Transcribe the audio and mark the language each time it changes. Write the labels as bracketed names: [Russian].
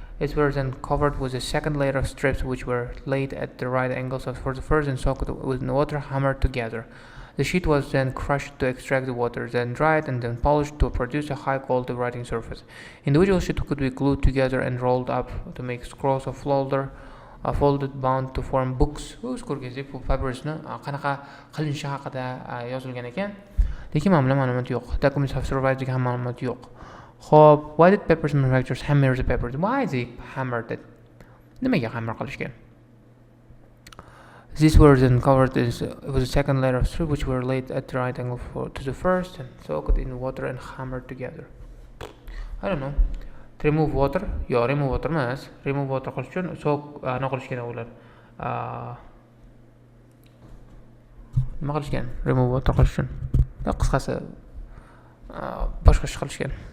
[English] These were then covered with a second layer of strips which were laid at the right angles for the first and soaked with water hammered together. The sheet was then crushed to extract the water, then dried and then polished to produce a high quality writing surface. Individual sheets could be glued together and rolled up to make scrolls of folded bound to form books. [Uzbek] O'z ko'rganingizdek bu papyrusni qanaqa qilinishi haqida yozilgan ekan. Lekin mana ma'lumot yo'q. [English] Documents have survived [Uzbek] ham ma'lumot yo'q. Xo'p, [English] why did papyrus manufacturers hammer the papyrus? Why they hammered it? [Uzbek] Nimaga hammer qilishgan? [English] These were then covered with a second layer of strips which were laid at the right angle to the first and soaked in water and hammered together. I don't know. Remove water? [Uzbek] Yo, [English] remove water [Uzbek] emas. [English] Remove water [Uzbek] qilish uchun nima qilishgan ular? Nima qilishgan? [English] Remove water [Uzbek] qilish uchun. Qisqasi boshqa ish qilishgan.